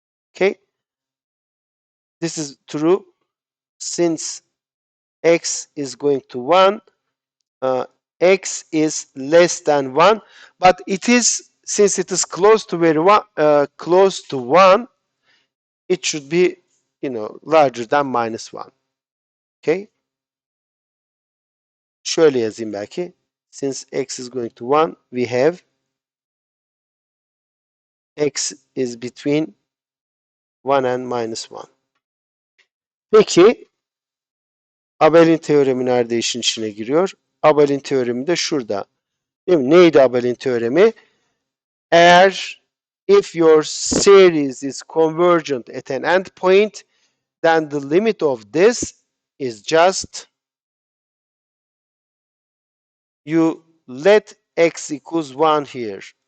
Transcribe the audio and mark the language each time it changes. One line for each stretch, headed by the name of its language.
English: Okay, this is true since x is going to 1, x is less than 1, but it is, since it is close to close to 1, it should be, larger than minus 1.
Turkish: Okay, şöyle yazayım belki.
English: Since x is going to 1, we have x is between 1 and minus 1.
Turkish: Peki Abel'in teoremi nerede işin içine giriyor? Abel'in teoremi de şurada. Değil mi? Neydi Abel'in teoremi? Eğer
English: if your series is convergent at an endpoint, then the limit of this is just, you let x equals 1 here.